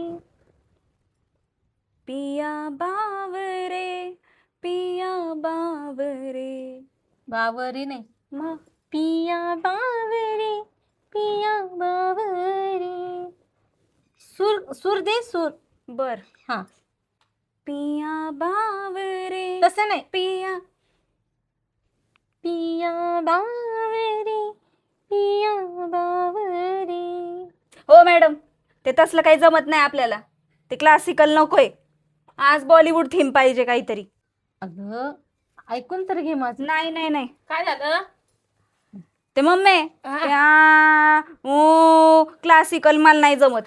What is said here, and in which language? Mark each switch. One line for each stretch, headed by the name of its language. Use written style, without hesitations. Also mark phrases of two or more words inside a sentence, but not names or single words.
Marathi: पिया बावरे, पिया बावरे. बावरी नाही, मग पिया बावरी, पिया बावरी. सूर सूर दे, सूर. बर. हा, पिया बावरे, तसं नाही. पिया. पिया बावरी, पिया बावरी. हो मॅडम, ते तसलं काही जमत नाही आपल्याला. ते क्लासिकल नकोय. आज बॉलिवूड थीम पाहिजे काहीतरी. अगं ऐकून तर घे माझं. नाही नाही नाही, काय झालं? ते मम्मी क्लासिकल मला नाही जमत.